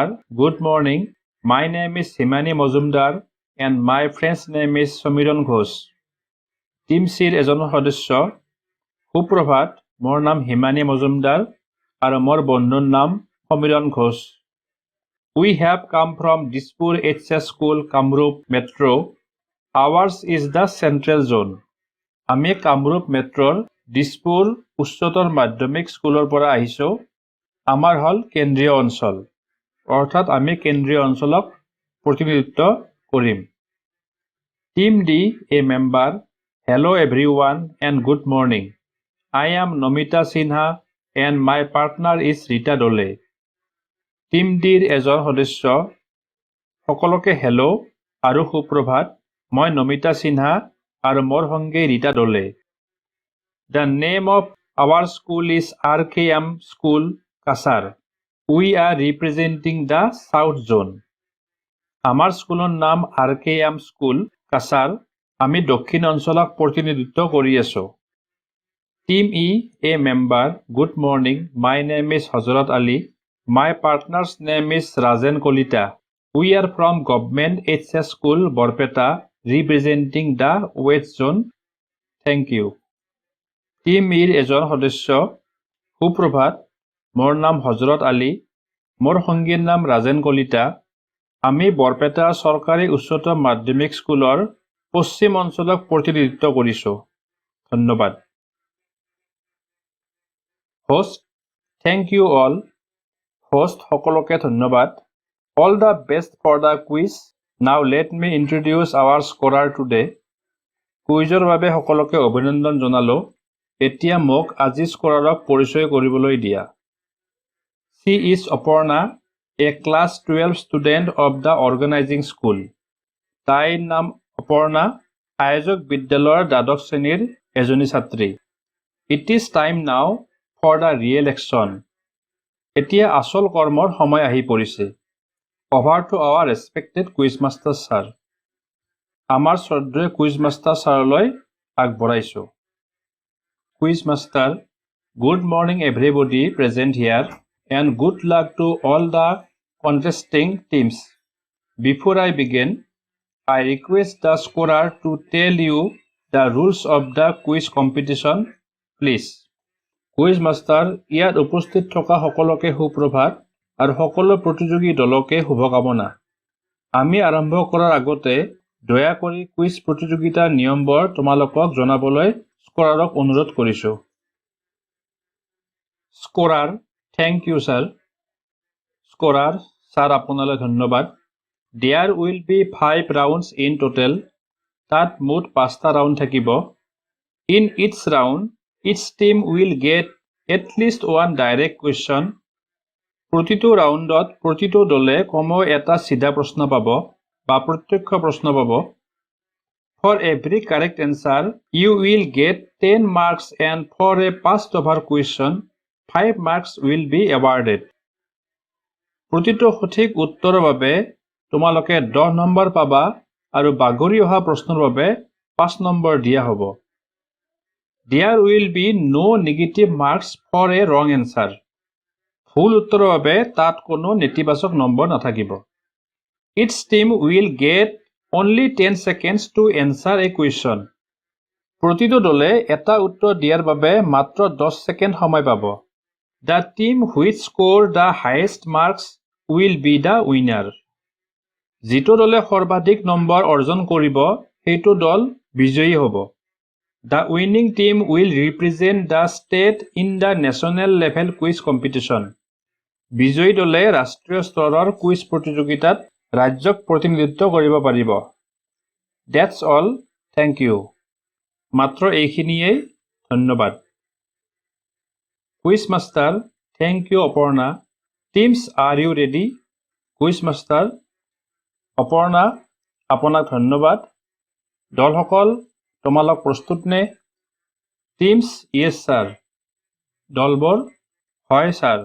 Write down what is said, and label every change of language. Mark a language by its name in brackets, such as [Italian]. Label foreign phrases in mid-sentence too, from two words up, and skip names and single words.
[English] Good morning. My name is Himani Mojumdar and my friend's name is Samiran Ghosh. [Assamese] Team C এজন সদস্য সুপ্ৰভাত। মোৰ নাম হিমানী মজুমদাৰ আৰু মোৰ বন্ধুৰ নাম সমীৰণ ঘোষ। [English] We have come from Dispur HS School, Kamrup Metro. Ours is the Central Zone. [Assamese] আমি কামৰূপ মেট্ৰৰ দিছপুৰ উচ্চতৰ মাধ্যমিক স্কুলৰ পৰা আহিছোঁ। আমাৰ হ'ল কেন্দ্ৰীয় অঞ্চল, অৰ্থাৎ আমি কেন্দ্ৰীয় অঞ্চলক প্ৰতিনিধিত্ব কৰিম। [English] Team D, a member. Hello everyone and good morning. I am Nomita Sinha and my partner is Rita Dole. [Assamese] Team D এজন সদস্য সকলোকে হেল্ল' আৰু সুপ্ৰভাত। মই নমিতা সিনহা আৰু মোৰ সংগী ৰীতা দলে। [English] The name of our school is RKM School, Kasar. We are representing the South Zone. [Assamese] আমাৰ স্কুলৰ নাম RKM School, Kasar. আমি দক্ষিণ অঞ্চলক প্ৰতিনিধিত্ব কৰি আছোঁ। [English] Team E, a member. Good morning. My name is Hazrat Ali. My partner's name is Rajen Kolita. We are from Government HS School, Borpeta, representing the West Zone. Thank you. [Assamese] Team E এজন সদস্য সুপ্ৰভাত। মোৰ নাম হজৰত আলী। মোৰ সংগীৰ নাম ৰাজেন কলিতা। আমি বৰপেটা চৰকাৰী উচ্চতৰ মাধ্যমিক স্কুলৰ পশ্চিম অঞ্চলক প্ৰতিনিধিত্ব কৰিছোঁ। [English] ধন্যবাদ। Host, thank you all. [Assamese] Host সকলোকে ধন্যবাদ। [English] All the best for the quiz. Now let me introduce our scorer today. [Assamese] কুইজৰ বাবে সকলোকে অভিনন্দন জনালোঁ। এতিয়া মোক আজি স্কৰাৰক পৰিচয় কৰিবলৈ দিয়া। [English] She is Aparna, a class 12 student of the organizing school. [Assamese] তাইৰ নাম অপৰ্ণা, আয়োজক বিদ্যালয়ৰ দ্বাদশ শ্ৰেণীৰ এজনী ছাত্ৰী। [English] It is time now for the real action. [Assamese] এতিয়া আচল কৰ্মৰ সময় আহি পৰিছে। [English] Over to our respected quiz master sir. [Assamese] আমাৰ শ্ৰদ্ধেয় [English] quiz master [Assamese] ছাৰলৈ আগবঢ়াইছোঁ। [English] Quiz master, good morning everybody present here and good luck to all the contesting teams. Before I begin, I request the scorer to tell you the rules of the quiz competition, please. Quiz master, [Assamese] ইয়াত উপস্থিত থকা সকলোকে সুপ্ৰভাত আৰু সকলো প্ৰতিযোগী দলকে শুভকামনা। আমি আৰম্ভ কৰাৰ আগতে দয়া কৰি কুইজ প্ৰতিযোগিতাৰ নিয়মবোৰ তোমালোকক জনাবলৈ স্কৰাৰক অনুৰোধ কৰিছোঁ। [English] scorer, thank you sir. [Assamese] স্কৰাৰ, ছাৰ আপোনালৈ ধন্যবাদ। [English] There will be 5 rounds in total. [Assamese] তাত মুঠ 5টা ৰাউণ্ড থাকিব। [English] In each round, each team will get at least one direct question. [Assamese] প্ৰতিটো ৰাউণ্ডত প্ৰতিটো দলে কমেও এটা চিধা প্ৰশ্ন পাব বা প্ৰত্যক্ষ প্ৰশ্ন পাব। [English] For every correct answer, you will get 10 marks and for a passed over question, 5 marks will be awarded. [Assamese] প্ৰতিটো সঠিক উত্তৰৰ বাবে তোমালোকে 10 নম্বৰ পাবা আৰু বাগৰি অহা প্ৰশ্নৰ বাবে 5 নম্বৰ দিয়া হ'ব। [English] There will be no negative marks for a wrong answer. [Assamese] ভুল উত্তৰৰ বাবে তাত কোনো নেতিবাচক নম্বৰ নাথাকিব। [English] Each team will get only 10 seconds to answer a question. [Assamese] প্ৰতিটো দলে এটা উত্তৰ দিয়াৰ বাবে মাত্ৰ 10 ছেকেণ্ড সময় পাব। [English] The team which score the highest marks will be the winner. [Assamese] যিটো দলে সৰ্বাধিক নম্বৰ অৰ্জন কৰিব সেইটো দল বিজয়ী হ'ব। [English] The winning team will represent the state in the national level quiz competition. [Assamese] বিজয়ী দলে ৰাষ্ট্ৰীয় স্তৰৰ কুইজ প্ৰতিযোগিতাত ৰাজ্যক প্ৰতিনিধিত্ব কৰিব পাৰিব। [English] That's all. Thank you. [Assamese] মাত্ৰ এইখিনিয়েই। ধন্যবাদ। [English] quiz master, thank you [Assamese] অপৰ্ণা। [English] teams, are you ready? quiz master, [Assamese] অপৰ্ণা, আপোনাক ধন্যবাদ। দলসকল, তোমালোক প্ৰস্তুত নে? [English] teams, yes sir. [Assamese] দলবোৰ, হয় ছাৰ।